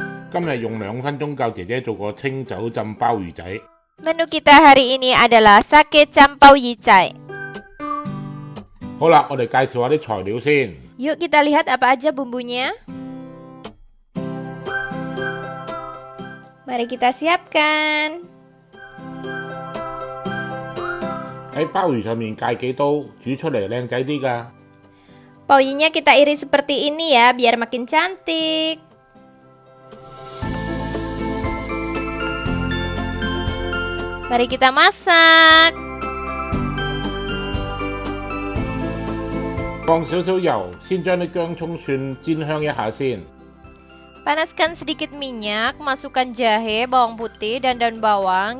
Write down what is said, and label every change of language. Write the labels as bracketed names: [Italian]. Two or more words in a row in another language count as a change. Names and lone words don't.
[Cantonese] 今日用2分鐘教姐姐做個清酒浸鮑魚仔。 [Indonesian] Menu kita hari ini adalah sake campau yicai. [Cantonese] 好啦，我哋介紹下啲材料先。 [Indonesian] Yuk kita lihat apa aja bumbunya. Mari kita siapkan. [Cantonese] 喺鮑魚上面界幾刀，煮出嚟靚仔啲㗎。 [Indonesian] Pauinya kita iris seperti ini ya, biar makin cantik. Mari kita masak. [Cantonese] 放少少油，先將啲薑葱蒜煎香一下先。 [Indonesian] Panaskan sedikit minyak, masukkan jahe, bawang putih, dan daun bawang.